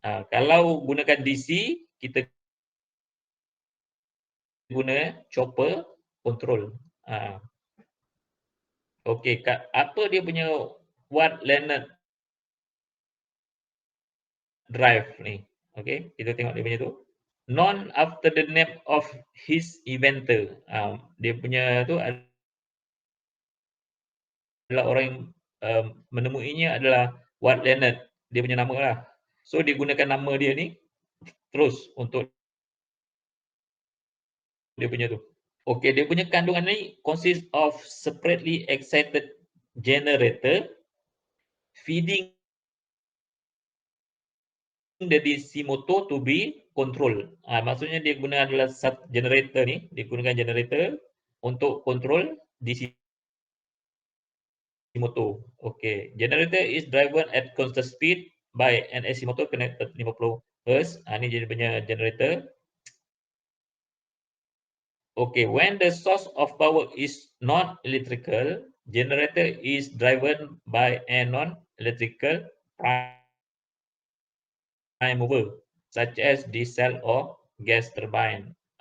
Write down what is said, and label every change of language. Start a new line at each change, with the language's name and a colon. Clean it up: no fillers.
Malay: Kalau gunakan DC, kita guna chopper control. Okey, apa dia punya Watt Leonard drive ni? Okey, kita tengok dia punya tu.
English: Known after the name of his inventor.
Malay: Dia punya tu adalah orang yang menemuinya adalah Watt Leonard. Dia punya nama lah. So dia gunakan nama dia ni terus untuk dia punya tu. Okey, dia punya kandungan ni
English: consist of separately excited generator feeding the DC motor to be control.
Malay: Maksudnya dia guna adalah generator ni, dia gunakan generator untuk control DC motor.
English: Okey, generator is driven at constant speed by an AC motor connected 50 Hz.
Malay: Ni dia punya generator.
English: Okay, when the source of power is non-electrical, generator is driven by a non-electrical prime mover, such as diesel or gas turbine.